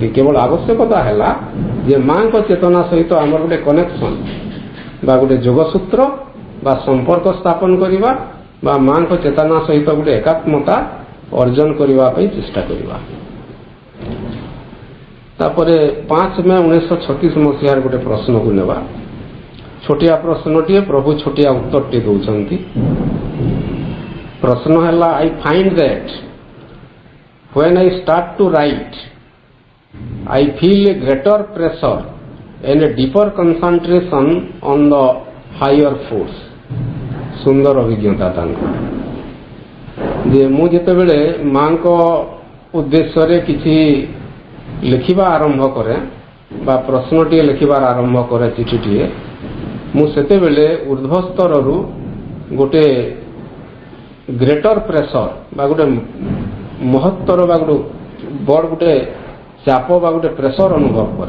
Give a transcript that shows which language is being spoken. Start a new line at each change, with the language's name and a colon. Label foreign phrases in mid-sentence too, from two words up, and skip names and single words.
Odia: କେବଳ ଆବଶ୍ୟକତା ହେଲା ଯେ ମାଙ୍କ ଚେତନା ସହିତ ଆମର ଗୋଟେ କନେକ୍ସନ ବା ଗୋଟେ ଯୋଗସୂତ୍ର ବା ସମ୍ପର୍କ ସ୍ଥାପନ କରିବା ବା ମାଙ୍କ ଚେତନା ସହିତ ଗୋଟେ ଏକାତ୍ମତା ଅର୍ଜନ କରିବା ପାଇଁ ଚେଷ୍ଟା କରିବା। ତାପରେ 5 ମେ 1936 ମସିହାର ଗୋଟେ ପ୍ରଶ୍ନକୁ ନେବା। ଛୋଟିଆ ପ୍ରଶ୍ନଟିଏ, ପ୍ରଭୁ ଛୋଟିଆ ଉତ୍ତରଟି ଦେଉଛନ୍ତି। ପ୍ରଶ୍ନ ହେଲା,
English: I find that when I start to write I feel a greater pressure and a deeper concentration on the higher force।
Odia: ସୁନ୍ଦର ଅଭିଜ୍ଞତା ତାଙ୍କ ଯେ ମୁଁ ଯେତେବେଳେ ମାଙ୍କ ଉଦ୍ଦେଶ୍ୟରେ କିଛି ଲେଖିବା ଆରମ୍ଭ କରେ ବା ପ୍ରଶ୍ନଟିଏ ଲେଖିବାର ଆରମ୍ଭ କରେ, ଚିଠିଟିଏ, ମୁଁ ସେତେବେଳେ ଉର୍ଦ୍ଧ୍ୱ ସ୍ତରରୁ ଗୋଟେ
English: greater pressure
Odia: ବା ଗୋଟେ ମହତ୍ତର ବା ଗୋଟେ ବଡ଼ ଗୋଟେ ଚାପ ବା ଗୋଟେ ପ୍ରେସର ଅନୁଭବ କରେ।